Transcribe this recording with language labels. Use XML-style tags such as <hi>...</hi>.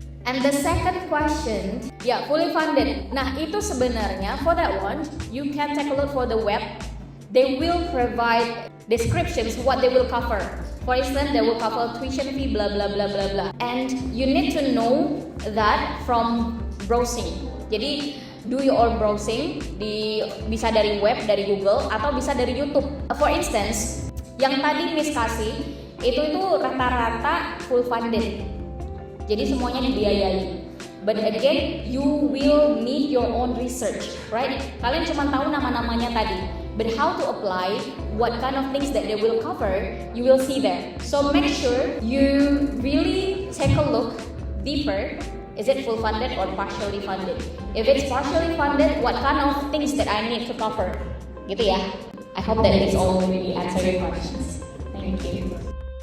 <en>And the second question, fully funded.</en> <id>Nah, itu sebenarnya</id> <en>for that one, you can take a look for the web. They will provide descriptions what they will cover. For instance, they will cover tuition fee, blah blah blah blah blah. And you need to know that from browsing.</en> <id>Jadi</id> <en>do your own browsing,</en> <id>bisa dari web, dari Google, atau bisa dari YouTube.</id> <en>For instance,</en> <id>yang tadi Miss kasih itu rata-rata</id> <en>full funded.</en> <id>Jadi semuanya dibiayai.</id> <en>But again, you will need your own research, right?</en> <id>Kalian cuma tahu nama-namanya tadi.</id> <en>But how to apply, what kind of things that they will cover, you will see there. So make sure you really take a look deeper. Is it full funded or partially funded? If it's partially funded, what kind of things that I need to cover?</en> <id>Gitu ya.</id> <en>I hope that this all really answer your questions. Thank you.</en>